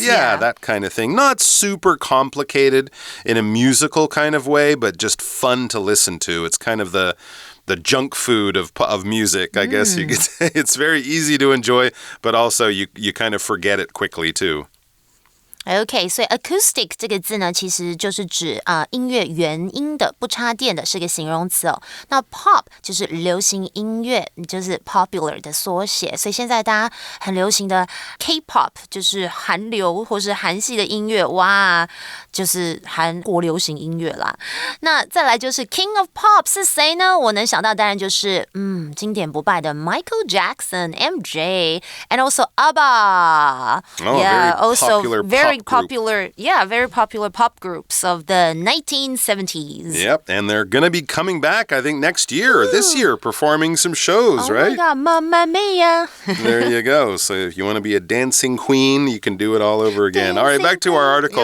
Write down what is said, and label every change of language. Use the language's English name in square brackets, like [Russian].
[English] yeah, that kind of thing. Not super complicated in a musical kind of way, but just fun to listen to. It's kind of the junk food of music, I guess you could say. It's very easy to enjoy, but also you kind of forget it quickly too. [Chinese] OK， 所以 acoustic 这个字呢，其实就是指音乐原音的不插电的，是个形容词哦。那 pop 就是流行音乐，就是 popular 的缩写。所以现在大家很流行的 K-pop 就是韩流或是韩系的音乐，哇，就是韩国流行音乐啦。那再来就是 King of Pop 是谁呢？我能想到当然就是经典不败的 Michael Jackson, MJ, [English] and also ABBA. Yeah, also very popular, very popular pop groups of the 1970s. Yep, and they're going to be coming back, I think, next year or this year, performing some shows, right? Oh my God, Mamma Mia. There you go. So if you want to be a dancing queen, you can do it all over again. All right, back to our article.